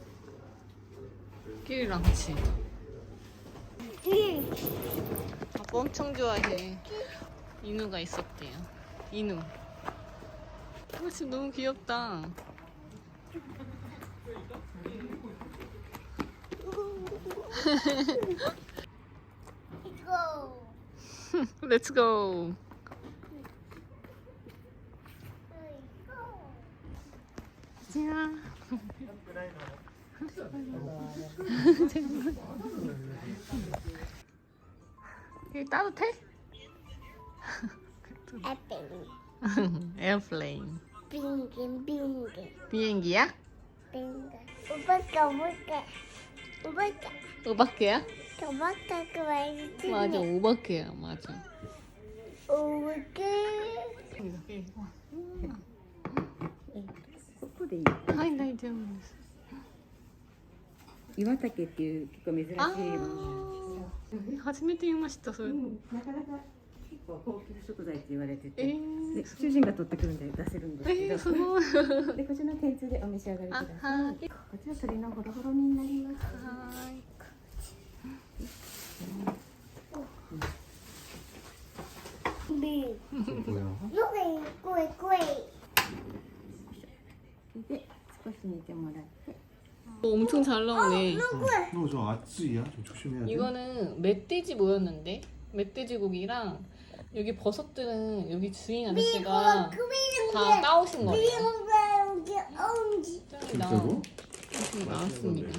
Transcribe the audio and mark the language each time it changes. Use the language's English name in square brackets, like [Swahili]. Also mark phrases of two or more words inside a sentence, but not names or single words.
[Korean] 끼리랑 같이. 아빠 엄청 좋아해. 인우가 있었대요. 인우. 지금 너무 귀엽다. 이거. [English] Let's go. [Korean] 지아. 이게 따뜻해? 에핑. 에어플레인. 빙빙. 비행기야? 빙. 오빠가 볼게. 오빠가. 오바케야? 오빠가 그 말이지. 맞아, 오바케야, 맞아. 오빠가. [Japanese] ここでいい。はい、大丈夫です。岩竹っていう結構珍しいもの。初めて見ました、それ。なかなか結構高級食材って言われてて、ーで主人が取ってくるんで出せるんですけど、すごい。でこちらの天つゆでお召し上がりください。はいこちら鶏のホロホロになります。はい。 [Korean] 빙. 뭐야? 꼬이 꼬이. [Japanese] で少し煮てもらって、 [Korean] 엄청 잘 나오네. 너 저 아찌야? 좀 조심해야 돼. 이거는 멧돼지 모였는데 멧돼지 고기랑 여기 버섯들은 여기 주인 아저씨가 다 따오신 거예요. 진짜로? 이렇게 나왔습니다.